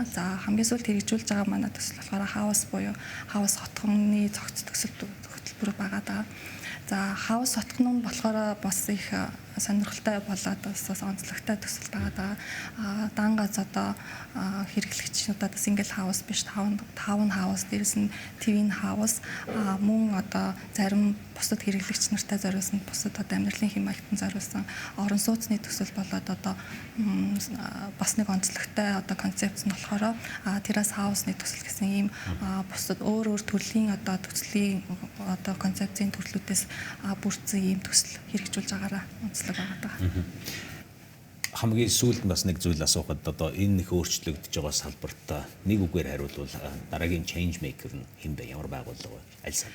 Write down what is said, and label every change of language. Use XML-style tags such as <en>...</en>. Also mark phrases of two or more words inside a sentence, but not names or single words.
<mn>За хамгийн сүүлд хэрэгжүүлж байгаа манай төсөл болохоор хаус буюу хаус хотгоны цогц хөтөлбөр байгаа. За хаус хотгон нь болохоор бас их сонирхолтой болоод бас онцлогтой төсөл байгаа. Дан гац одоо хэрэглэгчнүүдэд</mn> <en>single house</en> <mn>биш</mn> <en>town house</en> <mn>дээрээс нь</mn> <en>twin house</en> <mn>мөн одоо зарим бусад хэрэглэгч нартай зориулсан бусад одоо амьдралын хэм маягтан зориулсан орон сууцны төсөл болоод одоо бас нэг онцлогтой одоо концепц нь болохоор</mn> <en>terrace house-</en> <mn>ны төсөл гэсэн ийм бусад өөр төрлийн одоо төслийн одоо концепцийн төрлүүдээс бүрдсэн ийм төсөл хэрэгжүүлж байгаараа онцлог байгаа. Хамгийн сүүлд бас нэг зүйл асуухад одоо энэ их өөрчлөгдөж байгаа салбарт нэг үгээр хариулвал дараагийн</mn> <en>change maker</en> <mn>нь хэн бэ? Ямар байгууллага вэ? Аль салбар?</mn>